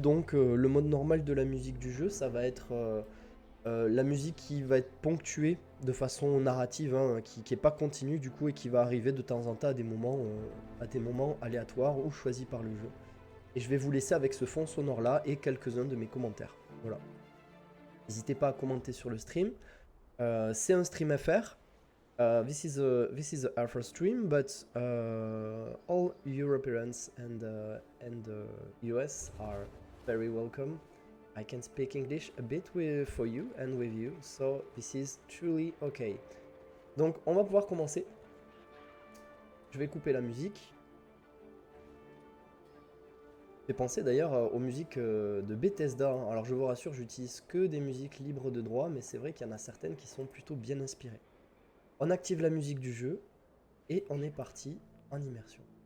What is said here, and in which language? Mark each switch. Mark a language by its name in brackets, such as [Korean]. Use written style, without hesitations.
[French] Donc le mode normal de la musique du jeu, ça va être la musique qui va être ponctuée de façon narrative, hein, qui est pas continue du coup et qui va arriver de temps en temps à des moments aléatoires ou choisis par le jeu. Et je vais vous laisser avec ce fond sonore là et quelques-uns de mes commentaires. Voilà. N'hésitez pas à commenter sur le stream. C'est un stream FR. [English] This is a alpha stream, but all Europeans and US are very welcome. I can speak English a bit for you and with you, so this is truly okay. [French] Donc on va pouvoir commencer. Je vais couper la musique. J'ai pensé d'ailleurs aux musiques de Bethesda. Alors je vous rassure, j'utilise que des musiques libres de droit, mais c'est vrai qu'il y en a certaines qui sont plutôt bien inspirées. On active la musique du jeu et on est parti en immersion.